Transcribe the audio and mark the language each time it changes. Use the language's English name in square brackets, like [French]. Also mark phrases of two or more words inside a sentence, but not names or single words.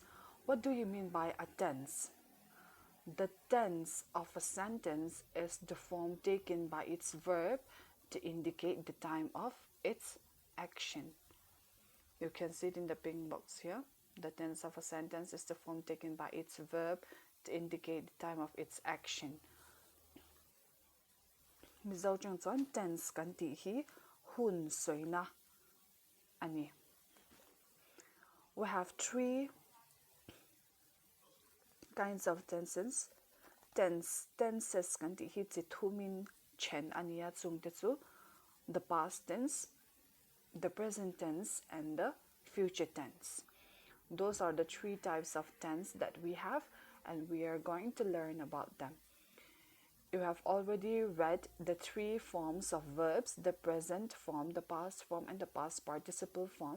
[English] What do you mean by a tense? The tense of a sentence is the form taken by its verb to indicate the time of its action. You can see it in the pink box here. The tense of a sentence is the form taken by its verb to indicate the time of its action. [Mizo] Mizo chung chuan tense kan ti hi hun soina ani. [English] We have three kinds of tenses. [Mizo] Tenses kan ti hi chi thumin chen ania chung te chu [English] the past tense, the present tense and the future tense. Those are the three types of tense that we have, and we are going to learn about them. You have already read the three forms of verbs: the present form, the past form and the past participle form.